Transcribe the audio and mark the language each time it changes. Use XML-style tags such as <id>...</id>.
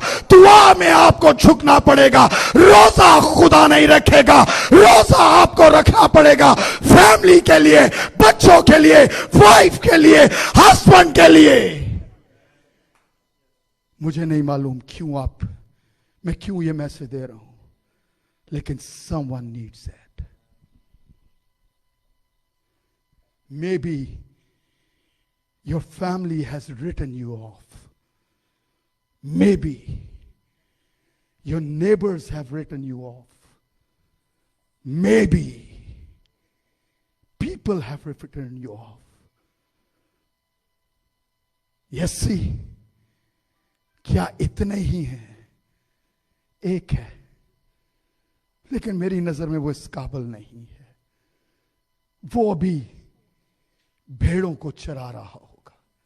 <hi>दुआ में आपको झुकना पड़ेगा, रोजा खुदा नहीं रखेगा, रोजा आपको रखना पड़ेगा फैमिली के लिए, बच्चों के लिए, वाइफ के लिए, हस्बैंड के लिए। मुझे नहीं मालूम मैं क्यों ये मैसेज दे रहा हूं, लेकिन</hi> <en>someone needs that. Maybe your family has written you off. Maybe your neighbors have written you off. Maybe people have written you off. Yes, see,</en> <hi>क्या इतने ही हैं? एक है, लेकिन मेरी नजर में वो इस काबिल नहीं है। वो अभी भेड़ों को चरा रहा होगा।</hi>